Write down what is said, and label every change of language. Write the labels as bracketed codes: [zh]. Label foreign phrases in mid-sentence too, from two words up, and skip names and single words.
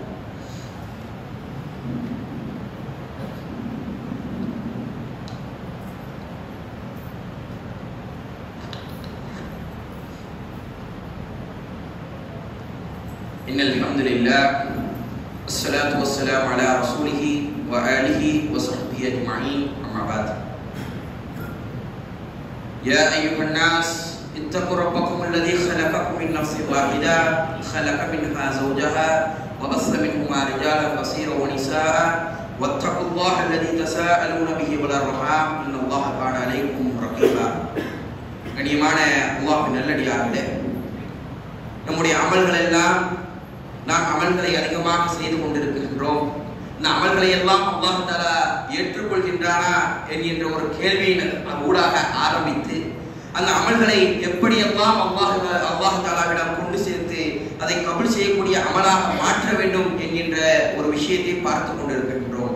[ar] إن الحمد لله والصلاة والسلام على رسوله وآله وصحبه أجمعين. أما بعد. يا أيها الناس اتقوا ربكم الذي خلقكم من نفس واحدة خلق منها زوجها وبث منهما رجالا كثيرا ونساء واتقوا الله الذي تساءلون به والأرحام إن الله كان عليكم رقيبا. [ta] கண்ணியமான அல்லாஹ்வின் நல்லடியார்களே, நம்முடைய அமல்கள் எல்லாம் நாம் அமல்களை அதிகமாக செய்து கொண்டிருக்கின்றோம். இந்த அமல்களை எல்லாம் அல்லாஹ் தஆலா ஏற்றுக்கொள்கின்றானா என்கின்ற ஒரு கேள்வியின் ஊடாக ஆரம்பித்து அந்த அமல்களை எப்படியெல்லாம் அல்லாஹ் தஆலாவிடம் கொண்டு சேர்த்து அதை கபூல் செய்யக்கூடிய அமலாக மாற்ற வேண்டும் என்கின்ற ஒரு விஷயத்தை பார்த்து கொண்டிருக்கின்றோம்.